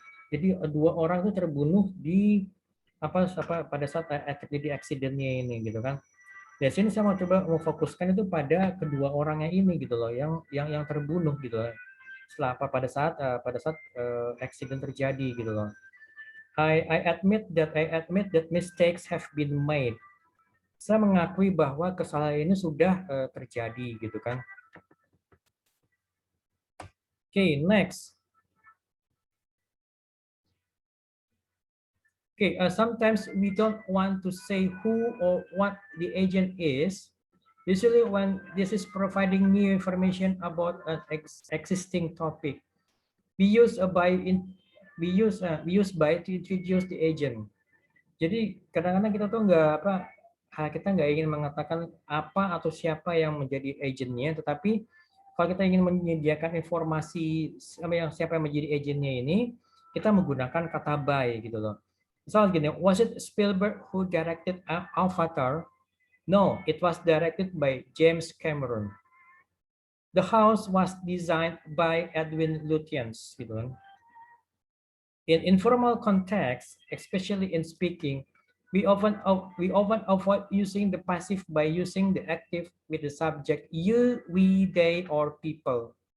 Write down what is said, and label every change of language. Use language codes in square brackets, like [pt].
[id] Jadi 2 orang itu terbunuh di pada saat terjadi accident-nya ini gitu kan. Di sini saya mau coba fokuskan itu pada kedua orangnya ini gitu loh, yang terbunuh gitu loh. Setelah pada saat accident terjadi gitu loh. [en] I admit that mistakes have been made. [id] Saya mengakui bahwa kesalahan ini sudah terjadi gitu kan. [en] Okay, next. Okay, sometimes we don't want to say who or what the agent is. Usually when this is providing new information about an existing topic, we use by to introduce the agent. [id] Jadi kadang-kadang kita tuh kita nggak ingin mengatakan apa atau siapa yang menjadi agentnya, tetapi kalau kita ingin menyediakan informasi siapa yang menjadi agentnya ini, kita menggunakan kata by gitu loh. Misalnya gini, [en] was it Spielberg who directed Avatar? No, it was directed by James Cameron. The house was designed by Edwin Lutyens [id] gitu kan. [en] In informal context, especially in speaking, we often avoid using the passive by using the active with the subject you, we, they, or people.